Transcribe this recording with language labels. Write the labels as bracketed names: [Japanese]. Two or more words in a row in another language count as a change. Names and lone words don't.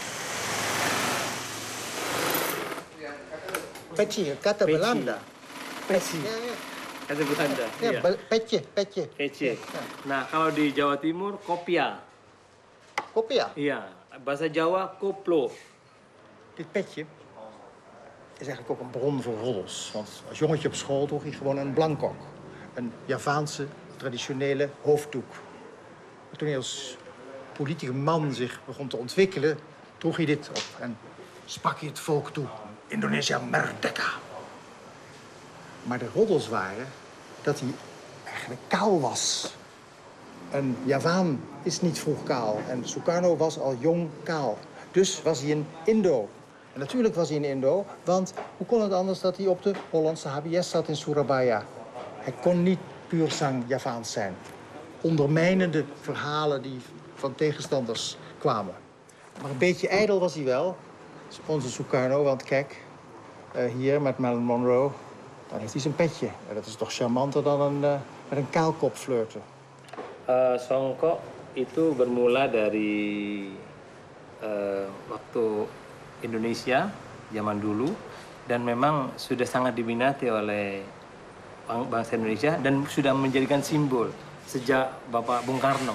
[Indonesian] Peci, kata Peci. Belanda. Peci. Ya, ya. Kata Belanda. Ya, Iya. peci, peci. Peci. Ya. Nah, kalau di Jawa Timur, kopia. Kopi ya? Iya. Bahasa Jawa, koplo. [Dutch] Dit petje is eigenlijk ook een bron voor roddels. Want als jongetje op school droeg hij gewoon een blankok. Een Javaanse, traditionele hoofddoek. Maar toen hij als politieke man zich begon te ontwikkelen, droeg hij dit op. En sprak hij het volk toe. [Indonesian] Indonesia merdeka. [Dutch] Maar de roddels waren dat hij eigenlijk kaal was. Een Javaan is niet vroeg kaal. En Sukarno was al jong kaal. Dus was hij een Indo. En natuurlijk was hij een Indo, want hoe kon het anders dat hij op de Hollandse HBS zat in Surabaya? Hij kon niet puur zang Javaans zijn. Ondermijnende verhalen die van tegenstanders kwamen. Maar een beetje ijdel was hij wel, onze Sukarno. Want kijk, hier met Marilyn Monroe, dan heeft hij zijn petje. En dat is toch charmanter dan met een kaalkop flirten. [Indonesian] Songkok itu bermula dari waktu Indonesia zaman dulu dan memang sudah sangat diminati oleh bangsa Indonesia dan sudah menjadikan simbol sejak Bapak Bung Karno.